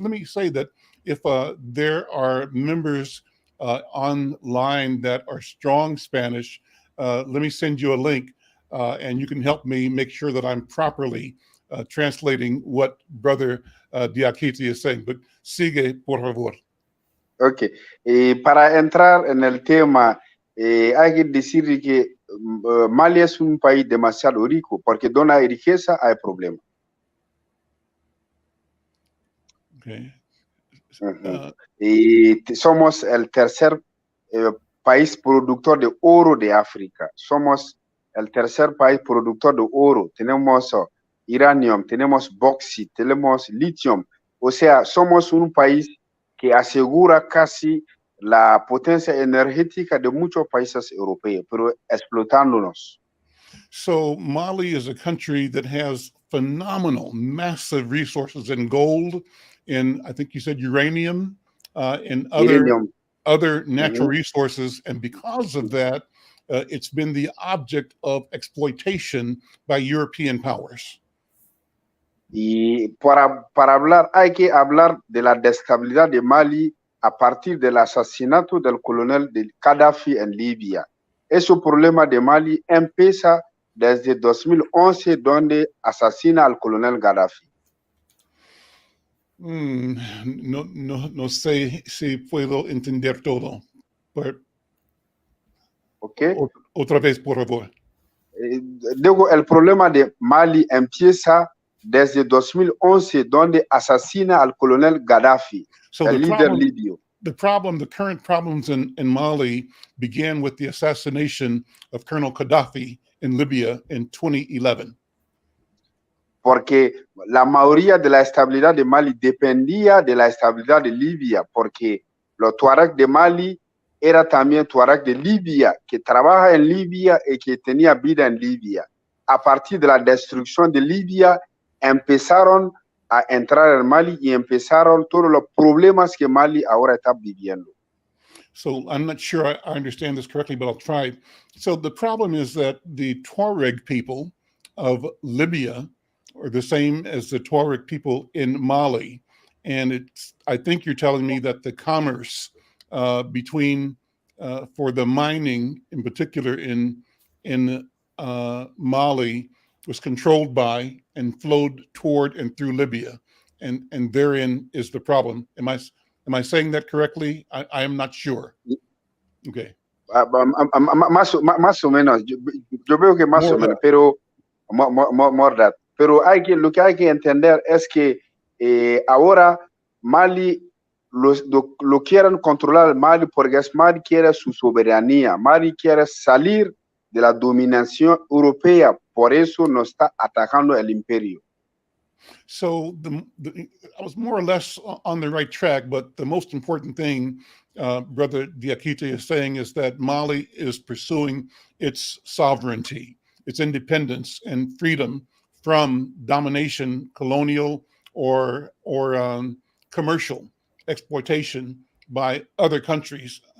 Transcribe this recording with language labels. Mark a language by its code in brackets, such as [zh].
[en] Let me say that if there are members online that are strong Spanish, let me send you a link and you can help me make sure that I'm properly translating what Brother Diakite is saying. [es] But sigue, por favor. Ok. Para entrar en el tema, hay que decir que Mali es un país demasiado rico porque donde hay riqueza hay problema. Okay. Y somos el tercer país productor de oro de África. Somos el tercer país productor de oro. Tenemos uranium, tenemos bauxite, tenemos lithium. O sea, somos un país que asegura casi la potencia energética de muchos países europeos, pero explotándonos. [en] So Mali is a country that has phenomenal, massive resources in gold, in, I think you said uranium, and other natural resources. And because of that, it's been the object of exploitation by European powers. [es] Y para hablar, hay que hablar de la destabilidad de Mali a partir del asesinato del coronel de Gaddafi en Libia. Ese problema de Mali empieza desde 2011, donde asesina al coronel Gaddafi. No sé si puedo entender todo. ¿Okay? Otra vez, por favor. Digo, el problema de Mali empieza desde 2011, donde asesina al coronel Gaddafi, el líder libio. [en] The current problems in Mali began with the assassination of Colonel Gaddafi in Libya in 2011. [es] Porque la mayoría de la estabilidad de Mali dependía de la estabilidad de Libia, porque los Tuareg de Mali era también Tuareg de Libia, que trabaja en Libia y que tenía vida en Libia. A partir de la destrucción de Libia, empezaron a entrar en Mali y empezaron todos los problemas que Mali ahora está viviendo. [en] So I'm not sure I understand this correctly, but I'll try. So the problem is that the Tuareg people of Libya are the same as the Tuareg people in Mali. And I think you're telling me that the commerce between for the mining in particular in Mali was controlled by and flowed toward and through Libya, and therein is the problem. Am I saying that correctly? I am not sure. Okay. [es] Más o menos, yo veo que más o menos, pero [en] more that. [es] Pero lo que hay que entender es que ahora Mali lo quieren controlar Mali porque Mali quiere su soberanía, Mali quiere salir de la dominación europea, por eso nos está atacando el imperio. [en] So I was more or less on the right track, but the most important thing Brother Diakite is saying is that Mali is pursuing its sovereignty, its independence and freedom from domination, colonial or commercial exploitation by other countries.